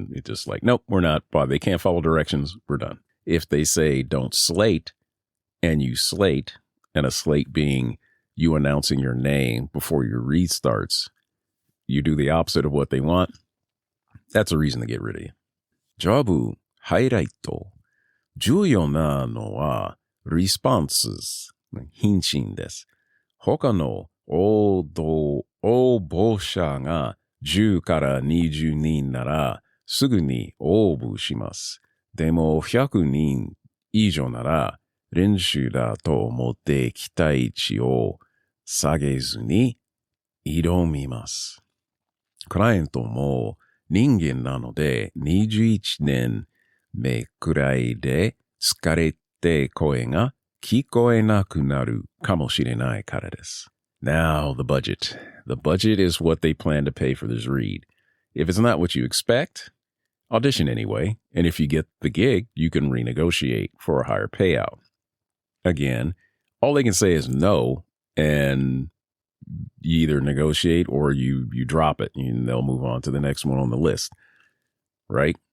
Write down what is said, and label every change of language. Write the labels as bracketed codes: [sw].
[en] And it's just like, nope, we're not, they can't follow directions. We're done. If they say don't slate and you slate, and a slate being you announcing your name before your read starts, you do the opposite of what they want, that's a reason to get rid of you. [ja] ジョブハイライト。重要なのは responses 返信です。他の応募者が10から20人ならすぐに応募します。でも100人以上なら練習だと思って期待値を下げずに挑みます。クライアントも人間なので21年目くらいで疲れて声が聞こえなくなるかもしれないからです。 [en] Now, the budget. The budget is what they plan to pay for this read. If it's not what you expect, audition anyway. And if you get the gig, you can renegotiate for a higher payout. Again, all they can say is no, and you either negotiate or you drop it and they'll move on to the next one on the list. Right?